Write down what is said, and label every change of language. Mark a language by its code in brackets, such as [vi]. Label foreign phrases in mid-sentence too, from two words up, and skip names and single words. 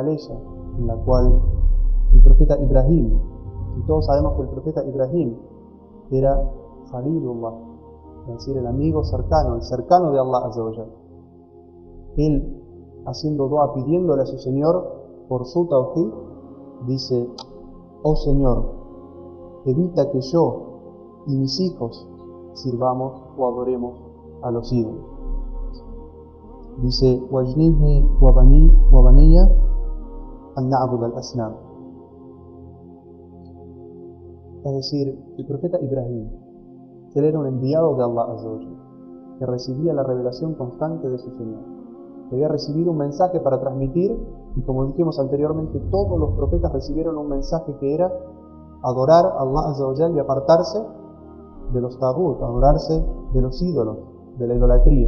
[es] ley en la cual el profeta Ibrahim, y todos sabemos que el profeta Ibrahim era Khalilullah, es decir, el amigo cercano, el cercano de [ar] الله عز وجل, [es] él haciendo dua, pidiéndole a su Señor por su tawhid, dice: oh Señor, evita que yo y mis hijos sirvamos o adoremos a los ídolos. Dice, [ar] واجنبني وبني أن نعبد الأصنام. [es] Es decir, el profeta Ibrahim, él era un enviado de [ar] الله عز وجل, [es] que recibía la revelación constante de su Señor. Que había recibido un mensaje para transmitir, y como dijimos anteriormente, todos los profetas recibieron un mensaje que era adorar a [ar] الله عز وجل [es] y apartarse de los tagut, adorarse de los ídolos, de la idolatría.